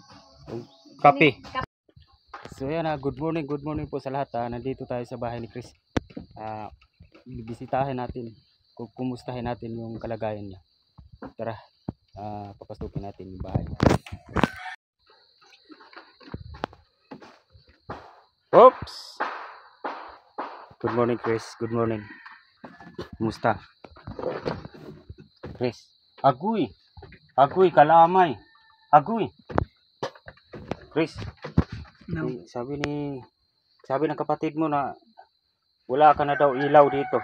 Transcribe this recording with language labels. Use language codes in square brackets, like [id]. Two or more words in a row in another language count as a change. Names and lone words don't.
[tl] Kape. So yan [en] good morning [tl] po sa lahat. Nandito tayo sa bahay ni Chris. Bibisitahin natin, kumustahin natin yung kalagayan niya. Tara, papasukin natin yung bahay. Oops! [en] Good morning Chris, good morning. [tl] Kumusta? Chris, Agoy, kalamay. Agoy. Chris. No. Sabi ni sabi ng kapatid mo na wala ka na daw ilaw dito.